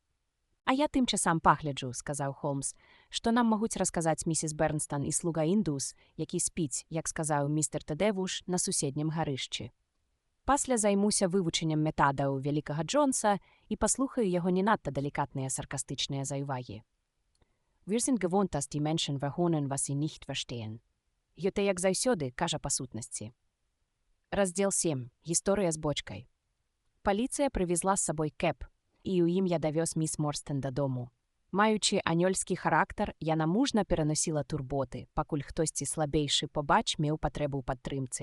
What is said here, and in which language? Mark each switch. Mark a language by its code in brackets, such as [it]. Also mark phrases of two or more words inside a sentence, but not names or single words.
[be] А я тым часам пагляджу, сказаў Холмс, што нам могуць расказаць місіс Бернстон і слуга індус, які спіць, як сказаў містер Тэдэвуш, на суседнім гарышчы. Пасля займуся вывучэннем метадаў вялікага Джонса і паслухаю яго не надта далікатныя саркастычныя заўвагі. [de] Wir sind gewohnt, dass die Menschen verhohnen, was sie nicht verstehen. [be] Гэта як заўсёды, кажа па сутнасці. Раздзел 7. Гісторыя з бочкай. Паліцыя прывезла з сабой кэб, і ў ім я давёз міс Морстен дадому. Маючы анёльскі характар, яна мужна пераносіла турботы, пакуль хтосьці слабейшы побач меў патрэбу ў падтрымцы.